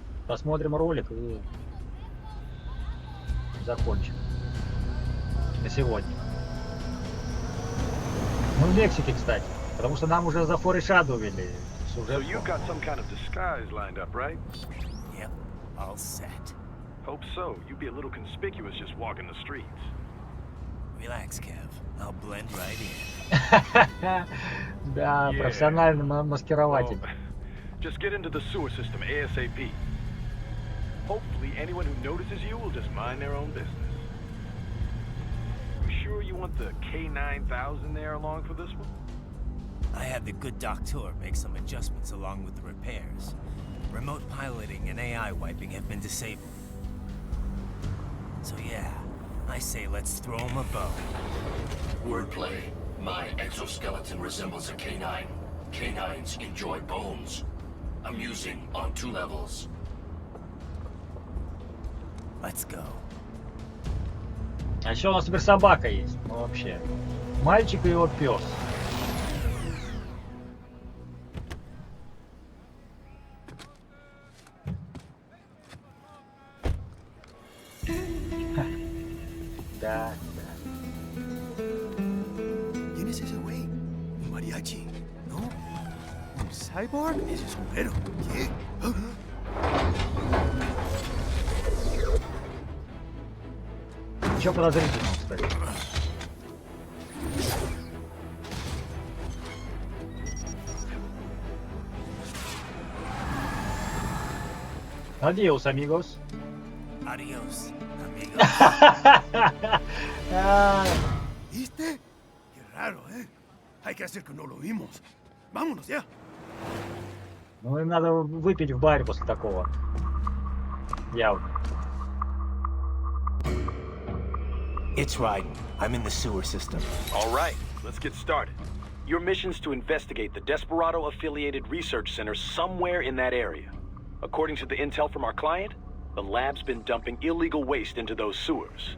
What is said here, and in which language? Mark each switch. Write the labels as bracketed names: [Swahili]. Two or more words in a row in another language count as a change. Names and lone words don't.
[Russian] посмотрим ролик и закончим на сегодня. Мы в Мексике, кстати, потому что нам уже за For Shadow вели сюжет. [English] So you got some kind of disguise lined up, right? Yep, all set. Hope so. You'd be a little conspicuous just walking the streets. Relax, Kev. I'll blend right in. [Russian] Да, профессиональный маскирователь. [English] Just get into the sewer system ASAP. Hopefully anyone who notices you will just mind their own business. You sure you want the K9000 there along for this one? I had the good doctor make some adjustments along with the repairs. Remote piloting and AI wiping have been disabled. So yeah, I say let's throw him a bone. Wordplay. My exoskeleton resembles a canine. Canines enjoy bones. Amusing on 2 levels. Let's go. [Russian] А еще у нас теперь собака есть. Ну вообще. Мальчик и его пес. Да, да. [Spanish] ¿Quién es ese güey? ¿Un mariachi? ¿No? ¿Un cyborg? Ese sombrero. ¿Qué? Ничего подозрительного, кстати. Adiós, amigos. Adiós, amigos. ¿Viste? Qué raro, ¿eh? Hay que hacer que no lo vimos. Vámonos ya. [Russian] Ну, им надо выпить в баре после такого. Явно. [English] It's Raiden. I'm in the sewer system. All right, let's get started. Your mission's to investigate the Desperado-affiliated research center somewhere in that area. According to the intel from our client, the lab's been dumping illegal waste into those sewers.